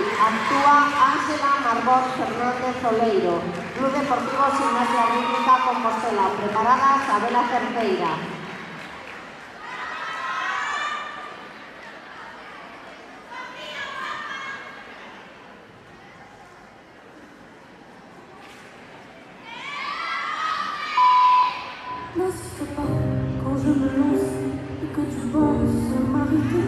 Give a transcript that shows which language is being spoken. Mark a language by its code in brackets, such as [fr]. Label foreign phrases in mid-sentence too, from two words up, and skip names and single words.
[es] Actúa Ángela Margot Fernández Oleiro, Club Deportivo Gimnasia Rítmica Compostela. Preparada Isabela Cerqueira. [fr] N'insiste pas quand je me lance et que tu penses m'arrêter.